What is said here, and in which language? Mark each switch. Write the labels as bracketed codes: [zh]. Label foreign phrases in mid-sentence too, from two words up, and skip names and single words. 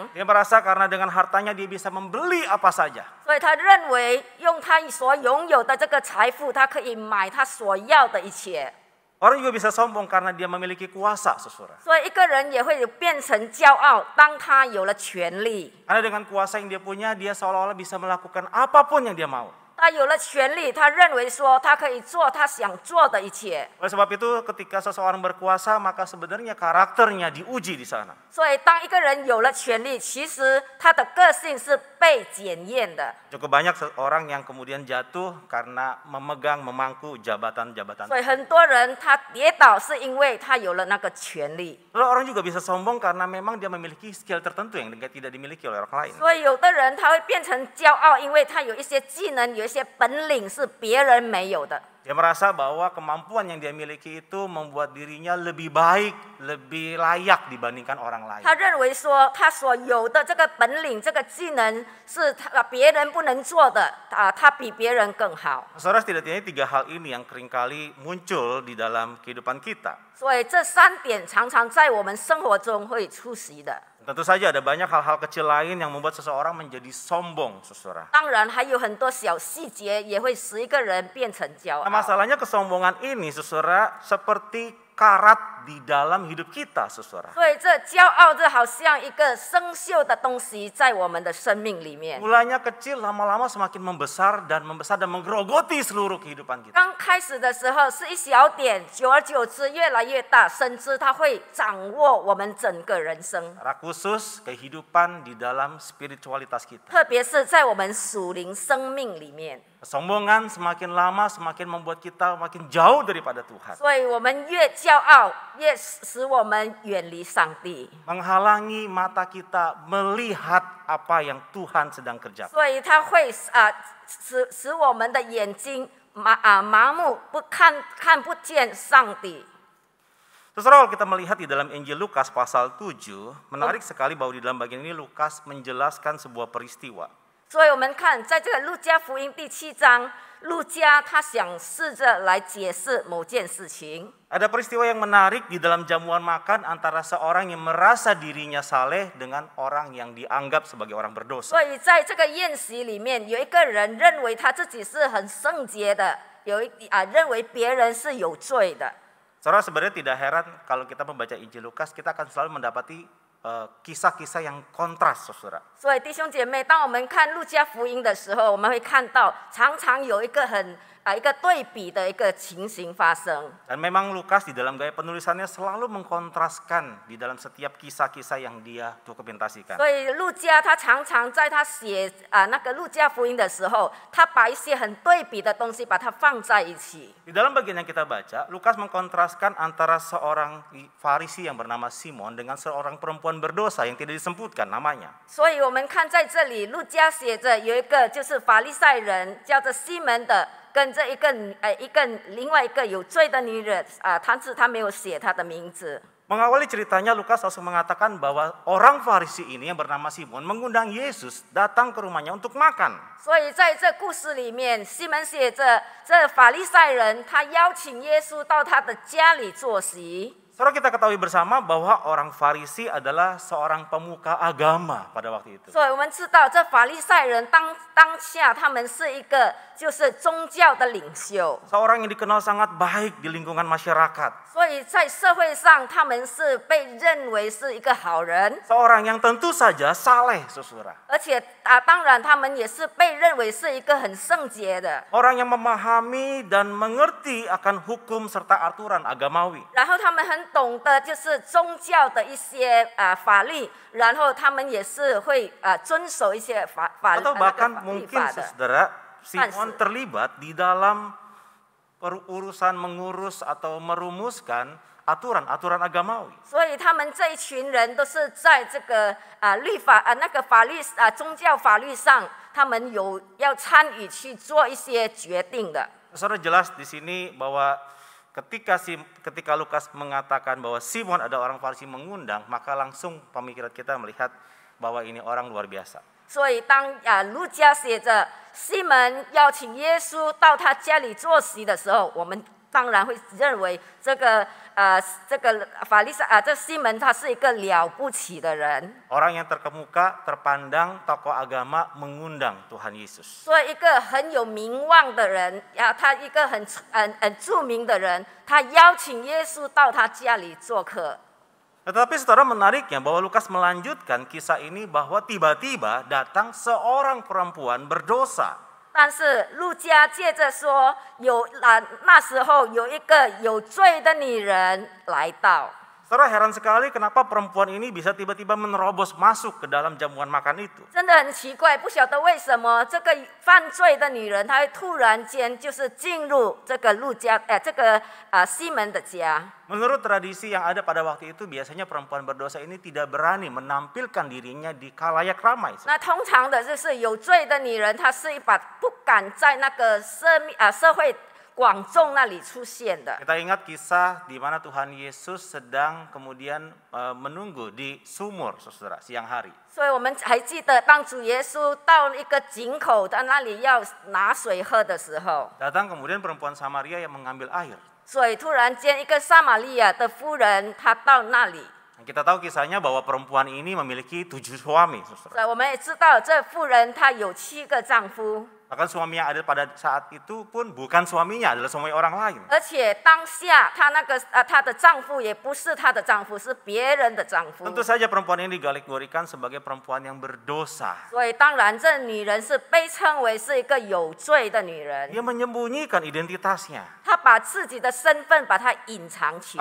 [id] Dia merasa karena dengan hartanya dia bisa membeli apa saja. [zh] 所以他认为用他所拥有的这个财富，他可以买他所要的一切。 [id] Orang juga bisa sombong karena dia memiliki kuasa, saudara. [zh] 所以一个人也会变成骄傲，当他有了权力。 [id] Karena dengan kuasa yang dia punya, dia seolah-olah bisa melakukan apapun yang dia mau. [zh] 他有了权力，他认为说他可以做他想做的一切。 [id] Oleh sebab itu, ketika seseorang berkuasa, maka sebenarnya karakternya diuji di sana. [zh] 所以当一个人有了权力，其实他的个性是被检验的。 [id] Cukup banyak orang yang kemudian jatuh karena memegang, memangku jabatan-jabatan. [zh] 所以很多人他跌倒是因为他有了那个权力。 [id] Lalu orang juga bisa sombong karena memang dia memiliki skill tertentu yang tidak dimiliki oleh orang lain. [zh] 所以有的人他会变成骄傲，因为他有一些技能，有一些本领是别人没有的。 [id] Dia merasa bahwa kemampuan yang dia miliki itu membuat dirinya lebih baik, lebih layak dibandingkan orang lain. [zh] 他认为说他所有的这个本领、这个技能是别人不能做的，他比别人更好。 [id] Saudara, setidaknya 3 hal ini yang seringkali muncul di dalam kehidupan kita. [zh] 所以这3点常常在我们生活中会出席的。 [id] Tentu saja ada banyak hal-hal kecil lain yang membuat seseorang menjadi sombong, saudara. [zh] 当然还有很多小细节也会使一个人变成骄 [id] Nah, [zh] 傲。 [id] masalahnya kesombongan ini, saudara, seperti karat di dalam hidup kita, saudara. [zh] 所以这骄傲这好像一个生锈的东西在我们的生命里面。 [id] Mulanya kecil, lama-lama semakin membesar dan menggerogoti seluruh kehidupan kita. [zh] 刚开始的时候是一小点，久而久之越来越大，甚至它会掌握我们整个人生。 [id] Secara khusus kehidupan di dalam spiritualitas kita. [zh] 特别是在我们属灵生命里面， [id] Kesombongan semakin lama semakin membuat kita makin jauh daripada Tuhan. [zh] 所以我们越骄傲，越使我们远离上帝。 [id] Menghalangi mata kita melihat apa yang Tuhan sedang kerjakan. [zh] 所以它会使我们的眼睛麻木，看不见上帝。 [id] Saudara, kalau kita melihat di dalam Injil Lukas pasal 7, menarik sekali bahwa di dalam bagian ini Lukas menjelaskan sebuah peristiwa. [zh] 所以我们看，在这个路加福音第7章，路加他想试着来解释某件事情。 [id] Ada peristiwa yang menarik di dalam jamuan makan antara seorang yang merasa dirinya saleh dengan orang yang dianggap sebagai orang berdosa. [zh] 所以在这个宴席里面，有一个人认为他自己是很圣洁的，认为别人是有罪的。 [id] Saudara, sebenarnya tidak heran kalau kita membaca Injil Lukas, kita akan selalu mendapati kisah-kisah yang kontras, saudara. [zh] 所以弟兄姐妹，当我们看路加福音的时候，我们会看到常常有一个一个对比的一个情形发生。 [id] Dan memang Lukas di dalam gaya penulisannya selalu mengkontraskan di dalam setiap kisah-kisah yang dia dokumentasikan. [zh] 所以路加他常常在他写那个路加福音的时候，他把一些很对比的东西把它放在一起。 [id] Di dalam bagian yang kita baca, Lukas mengkontraskan antara seorang Farisi yang bernama Simon dengan seorang perempuan berdosa yang tidak disebutkan namanya. [zh] 所以我们看在这里，路加写着有一个就是法利赛人叫做西门的，跟这另外一个有罪的女人但是他没有写她的名字。 [id] Mengawali ceritanya, Lukas langsung mengatakan bahwa orang Farisi ini yang bernama Simon mengundang Yesus datang ke rumahnya untuk makan. [zh] 所以在这故事里面，西门写着这法利赛人他邀请耶稣到他的家里坐席。 [id] Saudara, kita ketahui bersama bahwa orang Farisi adalah seorang pemuka agama pada waktu itu. [zh] 所以我们知道，这法利赛人当下他们是一个就是宗教的领袖， [id] Seorang yang dikenal sangat baik di lingkungan masyarakat. [zh] 所以在社会上他们是被认为是一个好人， [id] Seorang yang tentu saja saleh, saudara. [zh] 而且当然他们也是被认为是一个很圣洁的。 [id] Orang yang memahami dan mengerti akan hukum serta aturan agamawi. [zh] 然后他们很懂得就是宗教的一些法律，然后他们也是会遵守一些法 [id] Atau [zh] 那个 [id] bahkan [zh] 法律 [id] mungkin [zh] 法的。 [id] saudara, Simon Mas. terlibat di dalam urusan mengurus atau merumuskan aturan-aturan agamawi. [zh] 所以他们这一群人都是在这个律法那个法律宗教法律上，他们有要参与去做一些决定的。 [id] Saudara, jelas di sini bahwa ketika Lukas mengatakan bahwa Simon ada orang Farisi mengundang, maka langsung pemikiran kita melihat bahwa ini orang luar biasa. [zh] 所以当路加写着西门邀请耶稣到他家里坐席的时候，我们当然会认为这个法利赛这西门他是一个了不起的人。 [id] Orang yang terkemuka, terpandang, tokoh agama mengundang Tuhan Yesus. [zh] 所以一个很有名望的人他一个很著名的人，他邀请耶稣到他家里做客。 [id] Tetapi saudara, menariknya bahwa Lukas melanjutkan kisah ini bahwa tiba-tiba datang seorang perempuan berdosa. [zh] 但是路加接着说，那时候有一个有罪的女人来到。 [id] Saudara, heran sekali kenapa perempuan ini bisa tiba-tiba menerobos masuk ke dalam jamuan makan itu. [zh] 真的很奇怪，不晓得为什么这个犯罪的女人，她会突然间就是进入这个西门的家。 [id] Menurut tradisi yang ada pada waktu itu, biasanya perempuan berdosa ini tidak berani menampilkan dirinya di khalayak ramai. [zh] 那通常的就是有罪的女人，她是不敢在那个社会广众那里出现的。 [id] Kita ingat kisah di mana Tuhan Yesus sedang kemudian menunggu di sumur, saudara, siang hari. [zh] 所以我们还记得，当主耶稣到一个井口，在那里要拿水喝的时候， [id] Datang kemudian perempuan Samaria yang mengambil air. [zh] 所以突然间一个撒玛利亚的妇人，她到那里。 [id] Kita tahu kisahnya bahwa perempuan ini memiliki 7 suami, saudara. [zh] 所以我们也知道，这妇人她有7个丈夫。 [id] Bahkan suami yang ada pada saat itu pun bukan suaminya, adalah suami orang lain. [zh] 而且当下她的丈夫也不是她的丈夫，是别人的丈夫。 [id] Tentu saja perempuan ini digaligorikan sebagai perempuan yang berdosa. [zh] 所以当然，这女人是被称为是一个有罪的女人。 [id] Dia menyembunyikan identitasnya. [zh] 她把自己的身份把它隐藏起来。